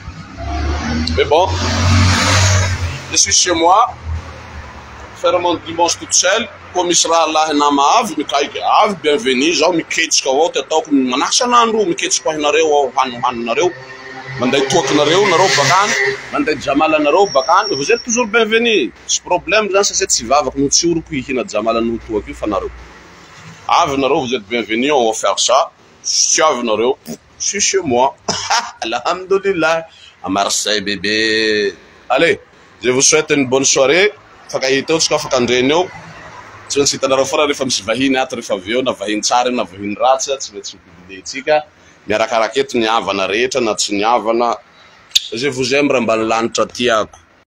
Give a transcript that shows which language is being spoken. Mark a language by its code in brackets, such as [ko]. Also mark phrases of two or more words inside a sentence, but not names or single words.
[fr] Mais bon, je suis chez moi, faire mon dimanche toute seule. [mg] Comme Isra Allah nama avy mikaiky avy bienvenue zao miketriky avao ty ataoko manahaky sanandro miketriky ahinareo haninareo manday toakinareo nareo bakany manday jamalanareo bakany [fr] vous êtes toujours bienvenue [mg] tsy problème zany sasy tsy vavaky no tsy oroko hihina jamalan'olo toaky io fa nareo avy nareo [fr] vous êtes bienvenue on va faire ça [mg] tsy avy nareo [fr] je suis chez moi alhamdulillah à Marseille bébé. Allez, je vous souhaite une bonne soirée. [mg] Fakahita eo tsika afaka andreny eo tsy maintsy hitanareo fara rehefa misy vahiny ato rehefa avy eo na vahiny tsara na vahiny ratsy tsy maintsy mividiantsika miarakaraky eto ny havana rehetra na tsy ny havana. [fr] Je vous aime [mg] raha ambany lanitra tiako.